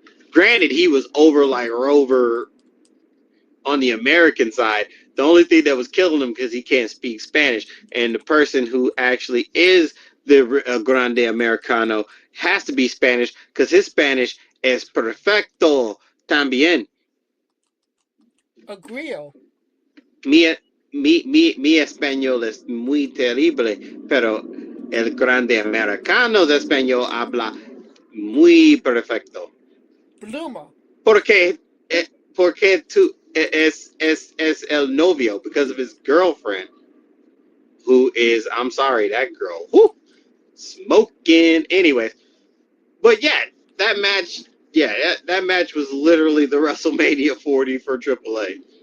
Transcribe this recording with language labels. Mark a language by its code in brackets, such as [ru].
[en] Granted, he was over like Rover on the American side. The only thing that was killing him because he can't speak Spanish, and the person who actually is the Grande Americano has to be Spanish because his Spanish [es] es perfecto también. Agrio. Mi español es muy terrible, pero el grande americano de español habla muy perfecto. Bluma. Porque, porque es el novio, [en] because of his girlfriend, who is, I'm sorry, that girl, whoo, smoking. Anyways, but yeah, that match, that match was literally the WrestleMania 40 for AAA.